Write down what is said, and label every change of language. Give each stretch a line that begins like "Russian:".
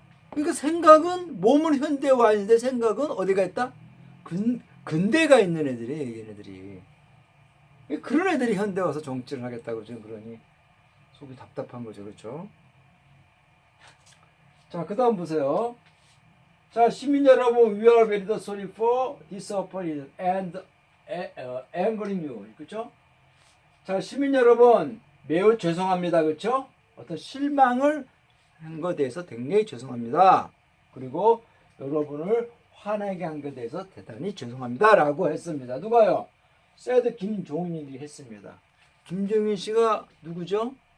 Korean: 그러니까 생각은 몸은 현대에 와 있는데 생각은 어디가 있다? 근대가 있는 애들이 얘네들이. 그런 애들이 현대 와서 정치를 하겠다고 지금 그러니 속이 답답한 거죠. 그렇죠? 자, 그 다음 보세요. 자, 시민 여러분,
English: we are very sorry for disappointed and angering you.
Korean: 그렇죠? 자, 시민 여러분, 매우 죄송합니다. 그렇죠? 어떤 실망을 한 것에 대해서 굉장히 죄송합니다. 그리고 여러분을 화나게 한 것에 대해서 대단히 죄송합니다. 라고 했습니다. 누가요? said 김종인이 했습니다. 김종인 씨가 누구죠?